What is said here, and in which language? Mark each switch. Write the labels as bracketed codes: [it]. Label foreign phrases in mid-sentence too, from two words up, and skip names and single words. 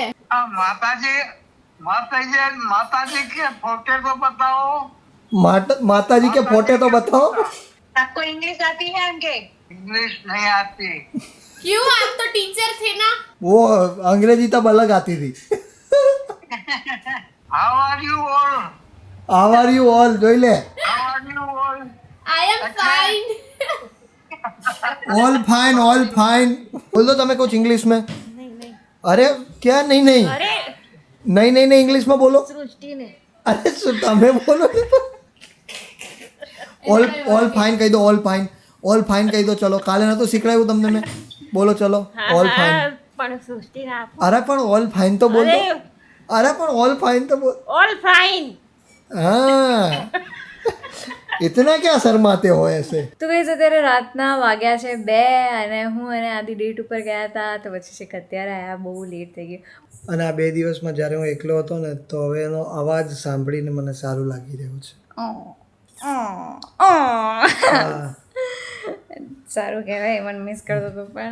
[hi] माता जी के फोटो तो बताओ माता जी के फोटे तो बताओ आपको इंग्लिश आती है एम के इंग्लिश नहीं आती क्यों आप तो टीचर थे ना वो अंग्रेजी तब अलग आती थी [en] how are you all how are you all [gu] જોઈ લે [en] how are you all I am fine all fine [hi] बोल दो તમે कुछ इंग्लिश में अरे क्या नहीं नहीं अरे नहीं नहीं नहीं इंग्लिश में बोलो सृष्टि ने [gu] अरे તમે બોલો [en] all fine [gu] કહી દો [en] all fine [gu] કહી દો ચલો કાલે નતું શીખડાયું તમને મેં બોલો ચલો [hi] हाँ ऑल हाँ फाइन पण सृष्टि ने आप अरे पण [en] all fine [hi] तो बोल दो अरे अरे पण [en] all fine [hi] तो बोल [en] all fine [hi] हाँ इतना क्या शर्माते हो ऐसे [gu] તો ગઈસ અત્યારે રાતના વાગ્યા છે 2 અને હું અને આદિ ડેટ ઉપર ગયા હતા તો પછી છેક અત્યારે આવ્યા બહુ લેટ થઈ ગયું અને આ 2 દિવસમાં જ્યારે હું એકલો હતો ને તો હવે એનો અવાજ સાંભળીને મને સારું લાગી રહ્યું છે સારું કહેવાય મને મિસ કરતો હતો પણ